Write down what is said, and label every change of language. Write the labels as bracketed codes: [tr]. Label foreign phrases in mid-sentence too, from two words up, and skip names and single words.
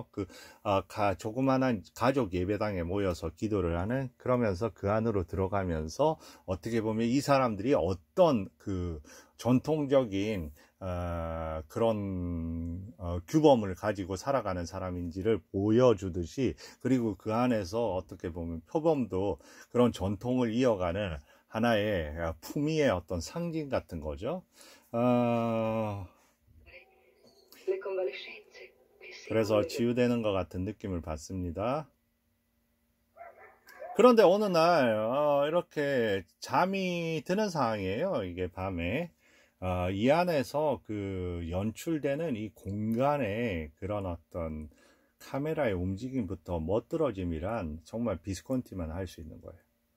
[ko] 그 조그만한 가족 예배당에 모여서 기도를 하는 그러면서 그 안으로 들어가면서 어떻게 보면 이 사람들이 어떤 그 전통적인 그런 규범을 가지고 살아가는 사람인지를 보여주듯이 그리고 그 안에서 어떻게 보면 표범도 그런 전통을 이어가는 하나의 품위의 어떤 상징 같은 거죠. [it] le convalescenze che [ko] 그래서 [it] seguono [ko] 치유되는 것 같은 느낌을 받습니다. 그런데 어느 날 이렇게 잠이 드는 상황이에요. 이게 밤에 이 안에서 그 연출되는 이 공간의 그런 어떤 카메라의 움직임부터 멋들어짐이란 정말 비스콘티만 할 수 있는 거예요.